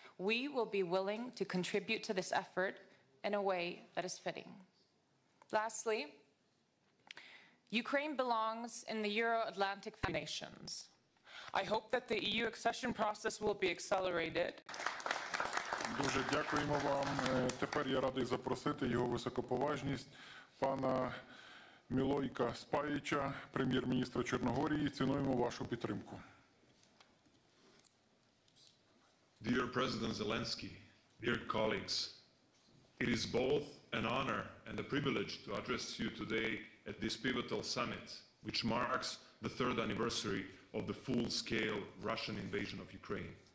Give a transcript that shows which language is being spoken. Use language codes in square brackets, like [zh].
[en] We will be willing to contribute to this effort in a way that is fitting. Lastly, Ukraine belongs in the Euro-Atlantic nations. I hope that the EU accession process will be accelerated. [uk] Дуже дякуємо вам. Тепер я радий запросити його високоповажність пана Мілойка Спаїча, прем'єр-міністра Чорногорії. Цінуємо вашу підтримку. [en] Dear President Zelensky, dear colleagues, it is both an honor and a privilege to address you today at this pivotal summit, which marks the third anniversary of the full-scale Russian invasion of Ukraine.